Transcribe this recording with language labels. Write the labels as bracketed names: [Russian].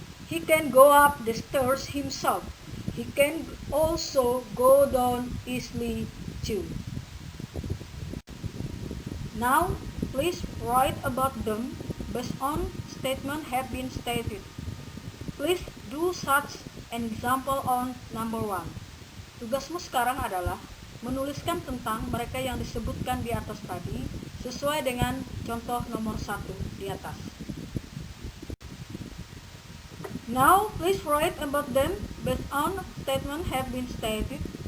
[English] He can go up the stairs himself. He can also go down easily too. Now, please write about them based on statement have been stated. Please do such an example on number 1. [Indonesian] Tugasmu sekarang adalah menuliskan tentang mereka yang disebutkan di atas tadi sesuai dengan contoh nomor 1 di atas. [English] Now, please write about them based on statement have been stated.